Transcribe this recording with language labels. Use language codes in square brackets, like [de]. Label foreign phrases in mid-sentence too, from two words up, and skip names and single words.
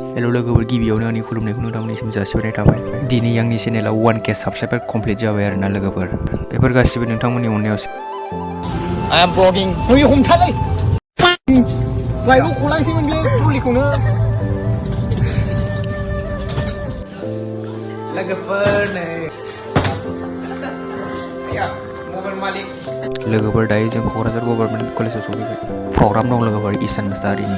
[brx] हेलो लोगोफोर गिबियावनो आंनि खुलुमनायखौ नोंथांमोननिसिम जासिहरनाय थाबाय। दिनै आंनि चेनेलाव 1K [en] subscriber complete [brx] जाबाय आरोना लोगोफोर। बेफोर गासिबो नोंथांमोननि अननायावसो। [en] I am vlogging. [brx] नुयो हमथालै। बाइकखौ खलांसैमोनलै ट्रलिखौनो। लोगोफोर नै मबाइल मालिक। लोगोफोर दायो जों क'क्राझार गभर्नमेन्ट कलेजाव सफैबाय। प्रग्राम दं लोगोफोर ईशान मोसाहारिनि।